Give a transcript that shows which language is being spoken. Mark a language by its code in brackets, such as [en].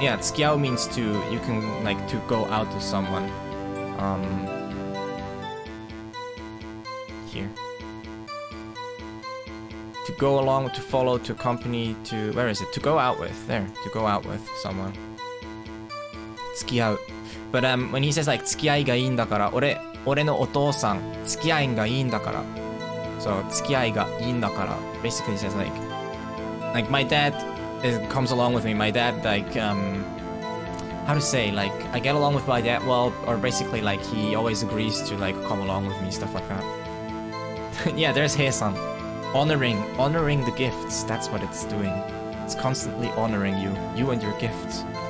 [en] Yeah, tsukiyau means you can like to go out to someone. Here. To go along, to follow, to accompany, to... Where is it? To go out with. There. To go out with someone. Tsukiyau. But when he says like, [ja] 付き合いがいいんだから、俺のお父さん、付き合いがいいんだから。 [en] So, [ja] 付き合いがいいんだから。 [en] Basically he says like my dad comes along with me. My dad, like, how to say, like, I get along with my dad well, or basically like he always agrees to like come along with me, stuff like that. Yeah, there's Hei-san. Honoring the gifts. That's what it's doing. It's constantly honoring you and your gifts.